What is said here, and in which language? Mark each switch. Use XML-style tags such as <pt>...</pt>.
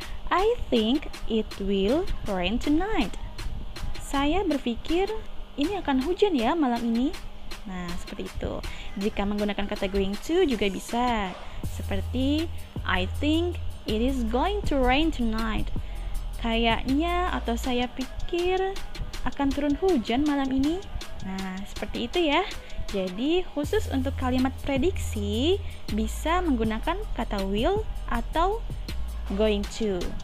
<en>I think it will rain tonight.</en> <id>Saya berpikir ini akan hujan ya malam ini. Nah, seperti itu. Jika menggunakan kata going to juga bisa. Seperti</id> <en>I think it is going to rain tonight.</en> <id>Kayaknya atau saya pikir akan turun hujan malam ini. Nah, seperti itu ya. Jadi, khusus untuk kalimat prediksi bisa menggunakan kata will atau going to.</id>